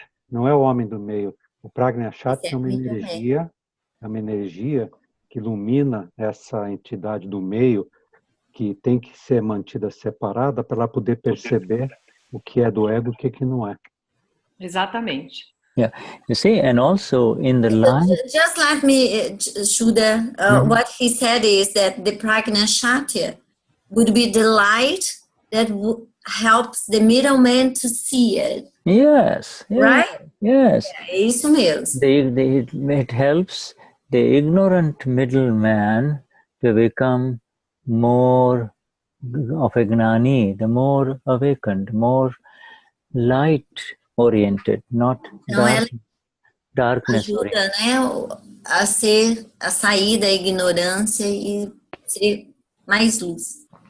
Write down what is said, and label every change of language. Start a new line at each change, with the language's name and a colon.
Portuguese: Não é o homem do meio. O Prajna Shakti é uma energia que ilumina essa entidade do meio, que tem que ser mantida separada para ela poder perceber o que é do ego e o que não é. Exatamente.
English: Yeah, you see, and also in the life. Just let me, Shuddha, what he said is that the Prajna Shakti would be the light that helps the middleman to see it. Yes. Right? Yes.
Portuguese: É isso mesmo.
English: It helps the ignorant middleman to become more of a Gnani, the more awakened, more light-oriented, not darkness oriented.
Portuguese: Ajuda, né, a sair da ignorância e ser mais luz.